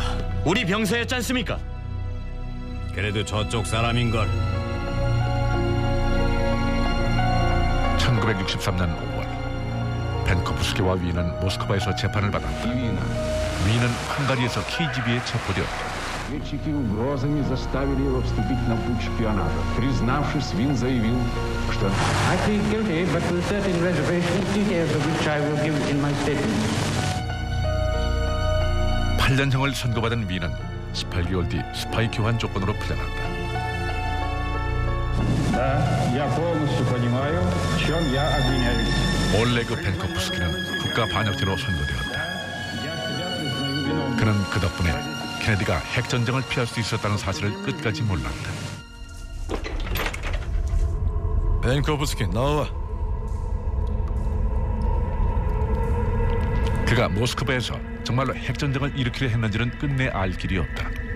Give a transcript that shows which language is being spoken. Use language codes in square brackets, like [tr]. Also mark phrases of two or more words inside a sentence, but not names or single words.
[ko] 우리 병사였지 않습니까? 그래도 저쪽 사람인걸. 1963년 5월 벤코프스키와 위는 모스크바에서 재판을 받았다. 위는 헝가리에서 KGB에 체포되었다. [ru] Разведчики угрозами заставили его вступить на путь шпионажа. Признавшись, Вин заявил, что [en] I plead guilty, but with certain reservations, details of which I will give in my statement. [ko] 8년형을 선고받은 위는 18개월 뒤 스파이 교환 조건으로 풀려났다. [ru] Да, я полностью понимаю, в чем я обвиняюсь. [ko] 올레그 벤코프스키는 국가 반역죄로 선고되었다. 그는 그 덕분에 케네디가 핵전쟁을 피할 수 있었다는 사실을 끝까지 몰랐다. 벤코프스키, 나와. 그가 모스크바에서 정말로 핵전쟁을 일으키려 했는지는 끝내 알 길이 없다.